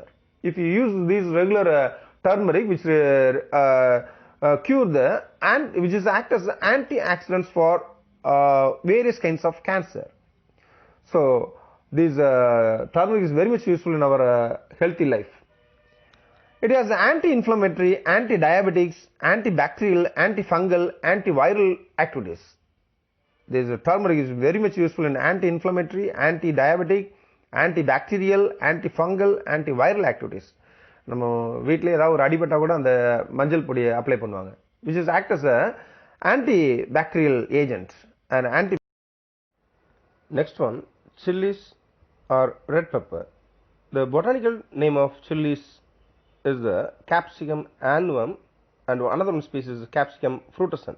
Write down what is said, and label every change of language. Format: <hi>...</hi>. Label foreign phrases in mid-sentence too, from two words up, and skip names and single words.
<en>If you use these regular turmeric, which cure the and which is act as antioxidants for various kinds of cancer. So this turmeric is very much useful in our healthy life. It has anti-inflammatory, anti-diabetics, antibacterial, antifungal, antiviral activities. This turmeric is very much useful in anti-inflammatory, anti-diabetic, antibacterial, antifungal, antiviral activities.</en> <ta>நம்ம வீட்லயே ஏதாவது ஒரு அடிபட்டா கூட அந்த மஞ்சள் பொடியை அப்ளை பண்ணுவாங்க,</ta> <en>which is act as a antibacterial agent and anti. Next one, chilies or red pepper. The botanical name of chilies is the Capsicum annuum, and another one species is Capsicum frutescens.</en>